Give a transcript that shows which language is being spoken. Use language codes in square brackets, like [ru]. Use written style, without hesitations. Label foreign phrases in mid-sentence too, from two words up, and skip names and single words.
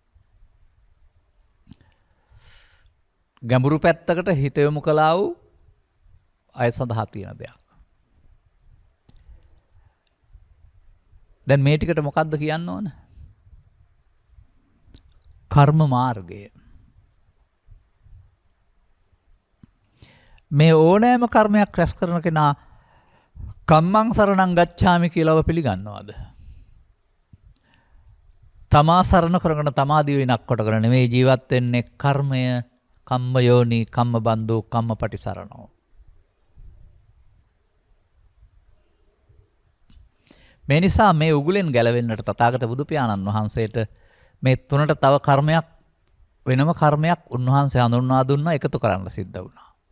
[si] ගැඹුරු පැත්තකට හිත යොමු කළා වූ අය සඳහා තියෙන දෙයක්. දැන් මේ ටිකට මොකද්ද කියන්න ඕන? කර්ම මාර්ගය. මේ ඕනෑම කර්මයක් රැස් කරන කෙනා [pi] කම්මං සරණං ගච්ඡාමි [si] කියලාව පිළිගන්නවද? තමා සරණ කරගෙන තමා දිවිනක් කොටගෙන නෙමෙයි ජීවත් වෙන්නේ. [pi] කර්මය කම්ම යෝනි කම්ම බන්දෝ කම්ම පටිසරණෝ. [si] මේ නිසා මේ උගුලෙන් ගැලවෙන්නට තථාගත බුදු පියාණන් වහන්සේට මේ තුනට තව කර්මයක් වෙනම කර්මයක් උන්වහන්සේ හඳුන්වා දුන්නා, එකතු කරන්න සිද්ධ වුණා.